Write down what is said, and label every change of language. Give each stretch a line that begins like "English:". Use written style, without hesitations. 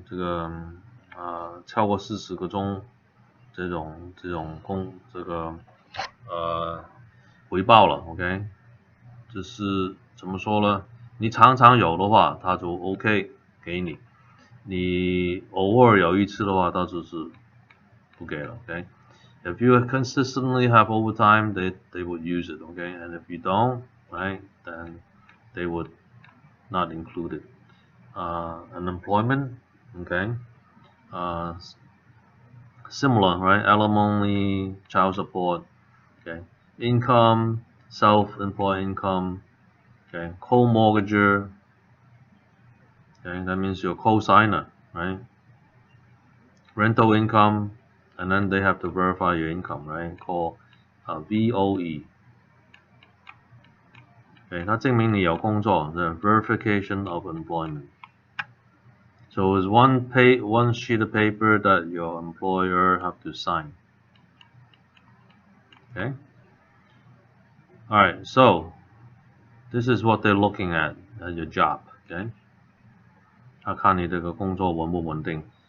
Chinese: 这个超过40个钟这种这个回报了 ，OK， 就是怎么说呢？你常常有的话，他就 OK 给你；你偶尔有一次的话，他就是不给了 ，OK。
English: If you consistently have overtime, they would use it, okay? And if you don't, right, then they would not include it. Unemployment, okay? Similar, right? Alimony, child support, okay? Income, self-employed income, okay? Co-mortgager, okay? That means you're co-signer, right? Rental income, and then they have to verify your income, right? Called VOE.
Chinese: Okay, 它证明你有工作
English: the verification of employment. So it's one sheet of paper that your employer have to sign. Okay. Alright, so this is what they're looking at your job. Okay.
Chinese: 他看你这个工作稳不稳定。